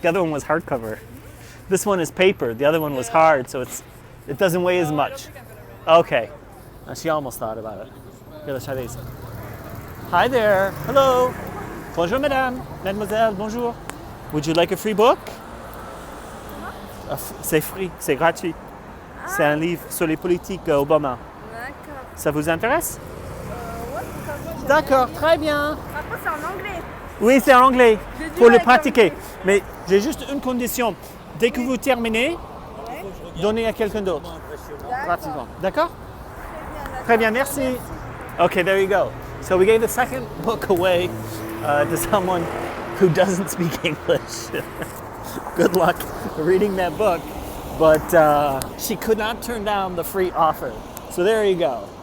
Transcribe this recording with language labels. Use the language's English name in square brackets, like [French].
[English] The other one was hardcover. This one is paper. The other one was hard, so it doesn't weigh as much. Okay. She almost thought about it. Here, let's try these. Hi there. Hello. [French] Bonjour, madame. Mademoiselle, bonjour. [English] Would you like a free book? [French] C'est free, c'est gratuit. C'est un livre sur les politiques Obama. D'accord. Ça vous intéresse? Ouais, pourquoi pas. D'accord, très bien. Après, c'est en anglais. Oui, c'est en anglais. J'ai dû Pour le avec pratiquer. Mais j'ai juste une condition. Dès que vous terminez, donnez à quelqu'un d'autre. Pratiquement. D'accord? Très bien, merci. [English] Okay, there you go. So we gave the second book away to someone who doesn't speak English. Good luck reading that book. But she could not turn down the free offer. So there you go.